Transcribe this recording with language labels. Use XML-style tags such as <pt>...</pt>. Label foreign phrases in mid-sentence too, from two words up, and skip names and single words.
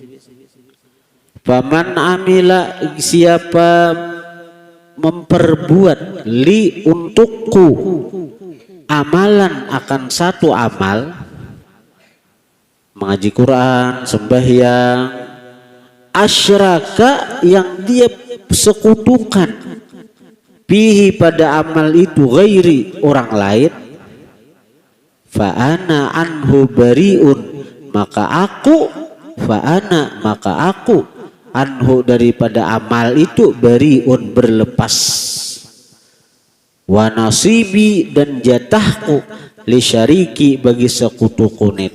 <bjn>Paman amila siapa memperbuat li untukku amalan akan satu amal, mengaji Quran, sembahyang, asyraka yang dia sekutukan bihi pada amal itu ghairi orang lain,</bjn> <ar>فأنا عنه بريء</ar> <bjn>maka aku anhu daripada amal itu bariun berlepas,</bjn> <ar>ونصيبي</ar> <bjn>dan jatahku</bjn> <ar>لشريكي</ar> <bjn>bagi sekutuku itu.</bjn>